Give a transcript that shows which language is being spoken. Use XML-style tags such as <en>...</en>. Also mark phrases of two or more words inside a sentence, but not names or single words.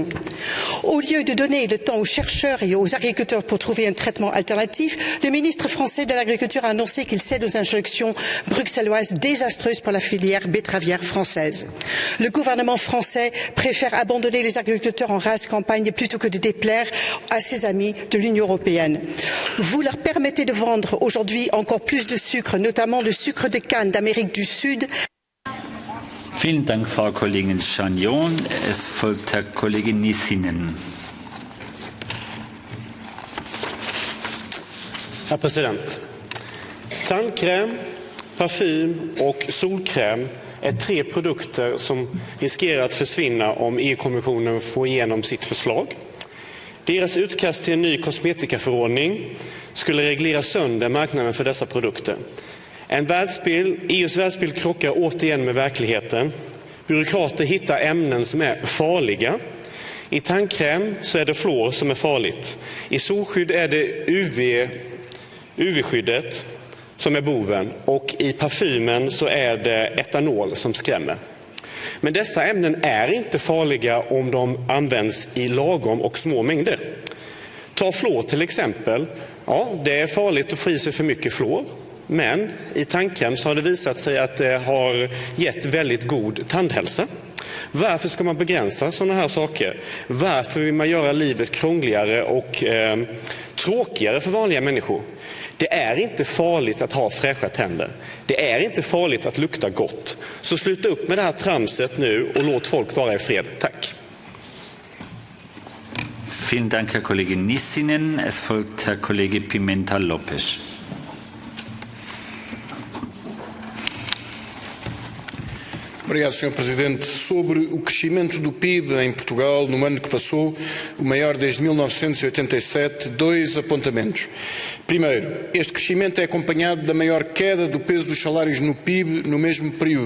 <fr>Au lieu de donner le temps aux chercheurs et aux agriculteurs pour trouver un traitement alternatif, le ministre français de l'Agriculture a annoncé qu'il cède aux injonctions bruxelloises désastreuses pour la filière betteravière française. Le gouvernement français préfère abandonner les agriculteurs en rase campagne plutôt que de déplaire à ses amis de l'Union européenne. Vous leur permettez de vendre aujourd'hui encore plus de sucre, notamment le sucre de canne d'Amérique du Sud.</fr> <de>Vielen Dank, Frau Kollegin Chagnon. Es folgt Herr Kollege Nissinen.</de> <sv>Herr president, tandkräm, parfym och solkräm är tre produkter som riskerar att försvinna om EU-kommissionen får igenom sitt förslag. Deras utkast till en ny kosmetikaförordning skulle reglera sönder marknaden för dessa produkter. EUs världsbild krockar återigen med verkligheten. Byråkrater hittar ämnen som är farliga. I tandkräm så är det fluor som är farligt. I solskydd är det UV-skyddet som är boven. Och i parfymen så är det etanol som skrämmer. Men dessa ämnen är inte farliga om de används i lagom och små mängder. Ta fluor till exempel. Ja, det är farligt att få i sig för mycket fluor. Men i tandkräm så har det visat sig att det har gett väldigt god tandhälsa. Varför ska man begränsa sådana här saker? Varför vill man göra livet krångligare och tråkigare för vanliga människor? Det är inte farligt att ha fräscha tänder. Det är inte farligt att lukta gott. Så sluta upp med det här tramset nu och låt folk vara i fred. Tack.</sv> <de>Vielen Dank, Herr Kollege Nissinen. Es folgt Herr Kollege Pimenta Lopes.</de> <pt>Obrigado, Sr. Presidente. Sobre o crescimento do PIB em Portugal no ano que passou, o maior desde 1987, dois apontamentos. Primeiro, este crescimento é acompanhado da maior queda do peso dos salários no PIB no mesmo período.</pt>